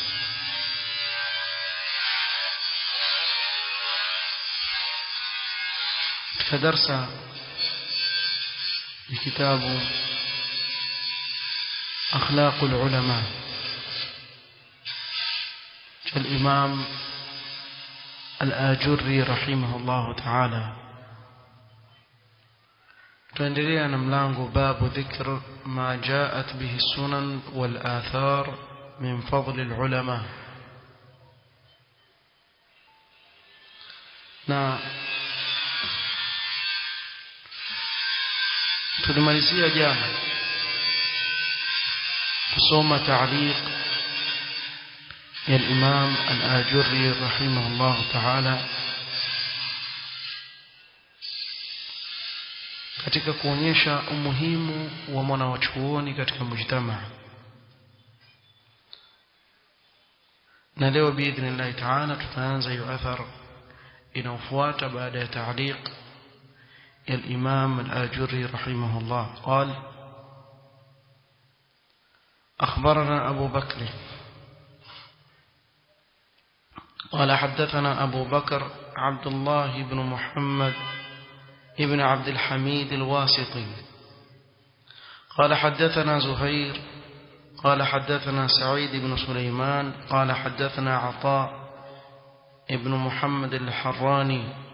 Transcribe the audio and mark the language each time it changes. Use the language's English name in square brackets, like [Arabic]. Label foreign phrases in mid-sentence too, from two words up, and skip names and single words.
[Swahili] katika darsa ya kitabu Akhlaqul Ulama cha Imam Al-Ajurri [Arabic] رحمه الله تعالى. [Swahili] tuendelea na mlango [Arabic] باب ذكر ما جاءت به السنن والآثار من فضل العلماء. [Swahili] na tulimalizia jana kusoma ta'liq ya al-Imam Al-Ajurri [Arabic] رحمه الله تعالى [Swahili] katika kuonyesha umuhimu wa mwanachuoni katika mujtamaa. na leo [Arabic] بإذن الله تعالى [Swahili] tutaanza hiyo athar inayofuata baada ya ta'liq ya al-Imam Al-Ajurri rahimahullah. [Arabic] قال: أخبرنا أبو بكر قال حدثنا أبو بكر عبد الله بن محمد ابن عبد الحميد الواسطي قال حدثنا زهير قال حدثنا سعيد بن سليمان قال حدثنا عطاء ابن محمد الحراني